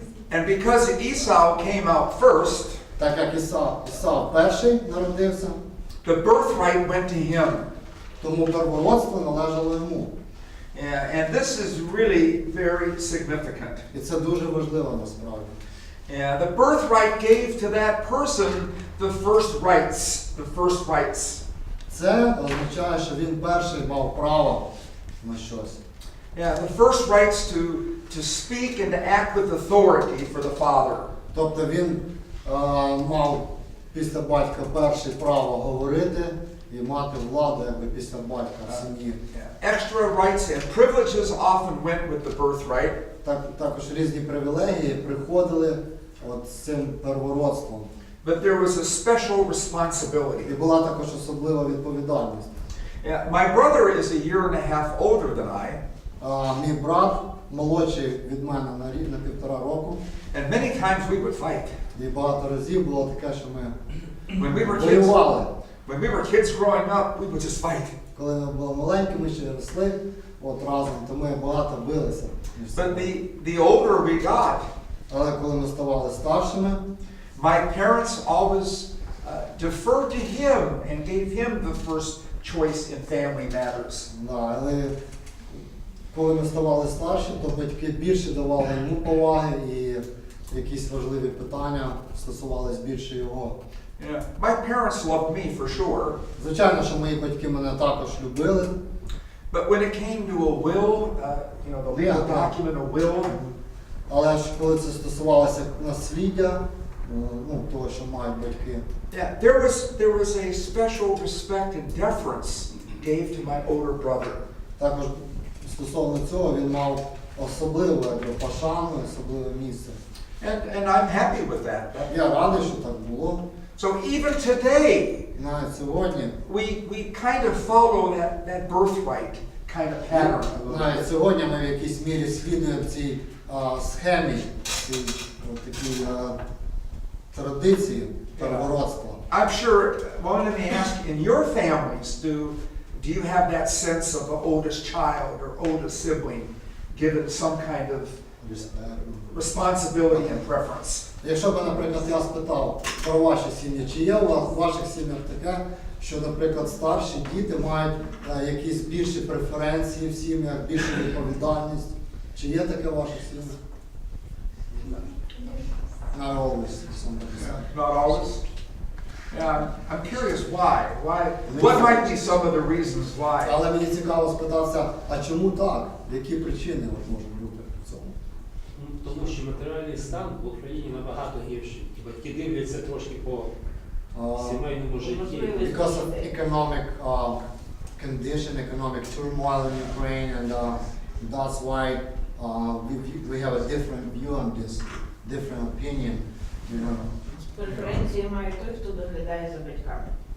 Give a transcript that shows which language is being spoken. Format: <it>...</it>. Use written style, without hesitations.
<en>And because Esau came out first,</en> <uk>Так як Ісав перший народився,</uk> <en>the birthright went to him.</en> <uk>тому первородство належало йому.</uk> <en>And this is really very significant.</en> <uk>І це дуже важливо насправді.</uk> <en>The birthright gave to that person the first rights.</en> <uk>Це означає, що він перший мав право на щось.</uk> <en>The first rights to speak and to act with authority for the father.</en> <uk>Тобто він мав після батька перше право говорити і мати владу якби після батька в сім'ї.</uk> <en>Extra rights and privileges often went with the birthright.</en> <uk>Також різні привілегії приходили з цим первородством.</uk> <en>But there was a special responsibility.</en> <uk>І була також особлива відповідальність.</uk> <en>My brother is a year and a half older than I.</en> <uk>Мій брат молодший від мене на 1.5 року.</uk> <en>And many times we would fight.</en> <uk>І багато разів було таке, що ми воювали.</uk> <en>When we were kids growing up, we would just fight.</en> <uk>Коли ми були маленькими, ще росли разом, то ми багато билися.</uk> <en>But the older we got,</en> <uk>але коли ми ставали старшими,</uk> <en>my parents always deferred to him and gave him the first choice in family matters.</en> <uk>Але коли ми ставали старші, то батьки більше давали йому поваги і якісь важливі питання стосувались більше його.</uk> <en>My parents loved me for sure.</en> <uk>Звичайно, що мої батьки мене також любили.</uk> <en>But when it came to a will, the legal document, a will.</en> <uk>Але ж коли це стосувалося насліддя, того, що мають батьки.</uk> <en>There was a special respect and deference gave to my older brother.</en> <uk>Також стосовно цього він мав особливу пошану, особливе місце.</uk> <en>And I'm happy with that.</en> <uk>Я радий, що так було.</uk> <en>So even today,</en> <uk>навіть сьогодні,</uk> <en>we kind of follow that birthright kind of pattern.</en> <uk>Навіть сьогодні ми в якійсь мірі слідуємо цій схемі, цій такій традиції первородства.</uk> <en>I'm sure, let me ask, in your families, do you have that sense of the oldest child or oldest sibling given some kind of responsibility and preference?</en> <uk>Якщо б, наприклад, я спитав про ваші сім'ї, чи є у вас в ваших сім'ях таке, що, наприклад, старші діти мають якісь більші преференції в сім'ях, більшу відповідальність? Чи є таке в ваших сім'ях?</uk> <en>Not always. Not always? Yeah, I'm curious why. What might be some of the reasons why?</en> <uk>Але мені цікаво спитатися, а чому так? Які причини можуть бути в цьому? Тому що матеріальний стан в Україні набагато гірший. Батьки дивляться трошки по сімейному житті.</uk> <en>Because of economic condition, economic turmoil in Ukraine, and that's why we have a different view on this, different opinion.</en> <uk>Преференції має той, хто доглядає за батьками.</uk>